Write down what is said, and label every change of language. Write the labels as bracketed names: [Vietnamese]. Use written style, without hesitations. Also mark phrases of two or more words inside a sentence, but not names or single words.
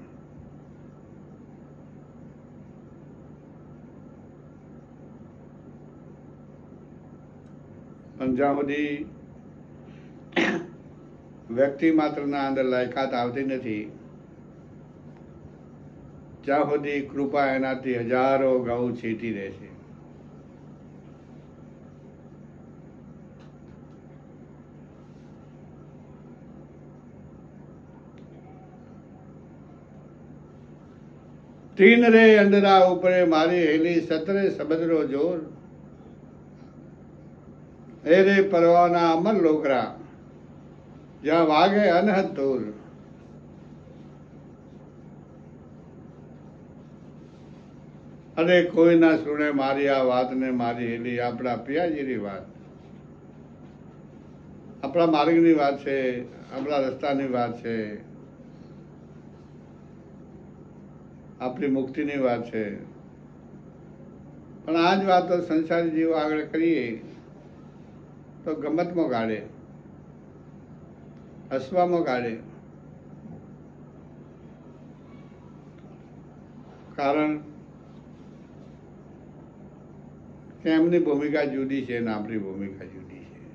[Gujarati] પણ જ્યાં સુધી વ્યક્તિ માત્રના અંદર લાયકાત આવતી નથી ત્યાં સુધી કૃપા એનાથી હજારો ઘઉં છીટી રહે છે. [Marwari (India)] तीन रे अंदरा ऊपरे मारी हेली सतरे सबदरो जोर, ए रे परवाना अमर लोकरा जहाँ वागे अनहद तोर. अरे कोई ना सुने मारी आ बात ने मारी हेली अपना पियाजी री बात, अपना मार्ग नी बात है, अपना रस्ता नी बात है, [Gujarati] આપણી મુક્તિની વાત છે. પણ આ જ વાતો સંસારી જીવો આગળ કરીએ તો ગમતમાં ગાળે, હસવામાં ગાળે. કારણ કે એમની ભૂમિકા જુદી છે અને આપણી ભૂમિકા જુદી છે.